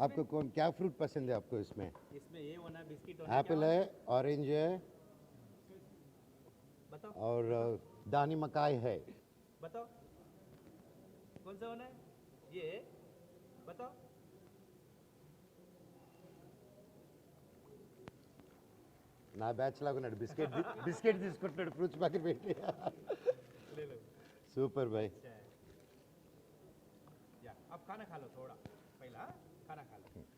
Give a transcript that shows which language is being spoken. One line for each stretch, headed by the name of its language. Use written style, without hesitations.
Hindi: आपको कौन क्या फ्रूट पसंद है आपको इसमें इसमें ये होना बिस्किट होना एप्पल है ऑरेंज है बताओ और दानी मकाई है बताओ कौन सा होना है ये बताओ
Telugu: నా బ్యాచ్ లాగా ఉన్నాడు బిస్కెట్ తీసుకుంటున్నాడు ఫ్రూట్స్ పక్కన పెట్టి సూపర్ భాయ్
Hindi: या अब खाना खा लो थोड़ा पहला खाना खा लो